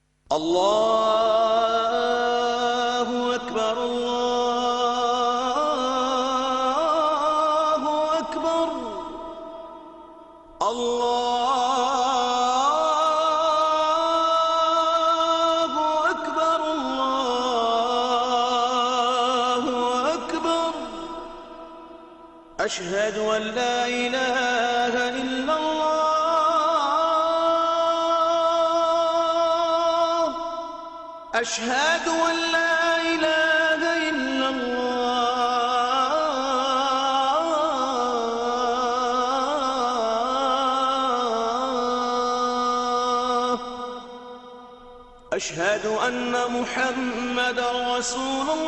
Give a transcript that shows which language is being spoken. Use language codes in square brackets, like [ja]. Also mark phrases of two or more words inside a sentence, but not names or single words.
[ar] اللہ اکبر اللہ اکبر اللہ اکبر اللہ اکبر اشہد ان لا الہ الا اللہ أشهد أن لا إله إلا الله أشهد أن محمد رسول